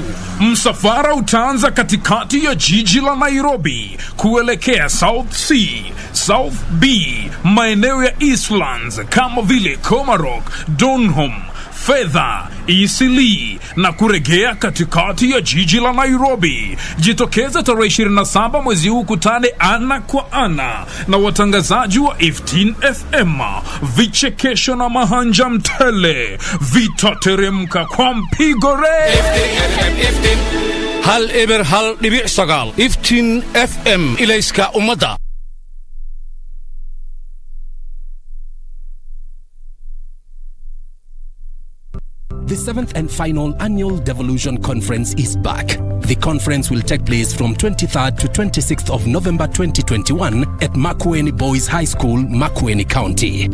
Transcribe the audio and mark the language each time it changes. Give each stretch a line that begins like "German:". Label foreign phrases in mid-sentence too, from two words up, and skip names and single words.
Swahili: Msafara utaanza katikati ya jiji la Nairobi kuelekea South C, South B, maeneo ya Eastlands kama vile Komarok, Donholm, Fedha, Isili na kuregea katikati ya jiji la Nairobi. Jitokeza tarehe 27 mwezi huu, kutane ana kwa ana na watangazaji wa Iftin FM. Vichekesho na mahanja mtele vitateremka kwa mpigo re.
Somali: Iftin hal eber hal dibi sagal. Iftin FM ilayska umada.
English: The 7th and final annual Devolution Conference is back. The conference will take place from 23rd to 26th of November 2021 at Makueni Boys High School, Makueni County.